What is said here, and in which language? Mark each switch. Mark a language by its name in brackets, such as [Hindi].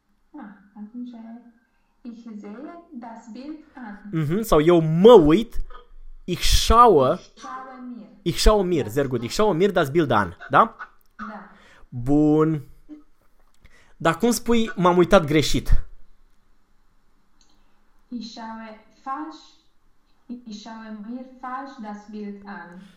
[Romanian] Ah, atunci [German] ich sehe das Bild an. [Romanian] Sau eu mă uit, [German] Ich schaue mir ich schaue mir, das sehr gut, ich Bild an. schaue mir das Bild an, da? [Romanian] Da. Bun. Dar cum spui m-am uitat greșit? [German] Ich schaue falsch. Ich schaue mir falsch das Bild an.